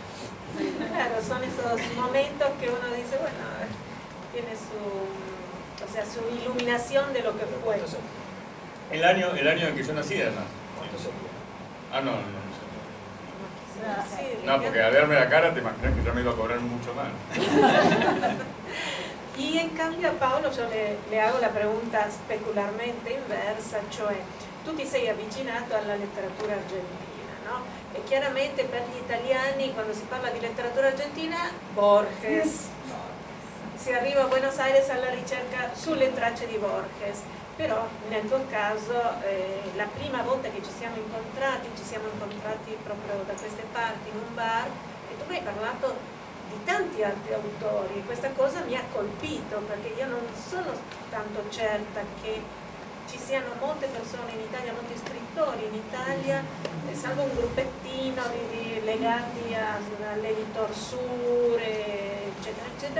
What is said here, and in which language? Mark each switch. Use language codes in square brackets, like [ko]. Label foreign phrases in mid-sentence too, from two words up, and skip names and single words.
[es] Claro, son esos momentos que uno dice, bueno, tiene su iluminación de lo que fue. El año en que yo nací, además. ¿Cuánto se Ah, no. Sí, No, porque al verme la cara te imaginas que yo me iba a cobrar mucho más. Y in cambio a Paolo yo le hago la pregunta specularmente inversa, [it] cioè tu ti sei avvicinato alla letteratura argentina, [es] no? [it] E chiaramente per gli italiani quando si parla di letteratura argentina, Borges, si arriva a Buenos Aires alla ricerca sulle tracce di Borges, però nel tuo caso la prima volta che ci siamo incontrati proprio da queste parti in un bar e tu mi hai parlato di tanti altri autori e questa cosa mi ha colpito perché io non sono tanto certa che ci siano molte persone in Italia, molti scrittori in Italia, salvo un gruppettino legati all'editor Sur, eccetera, eccetera.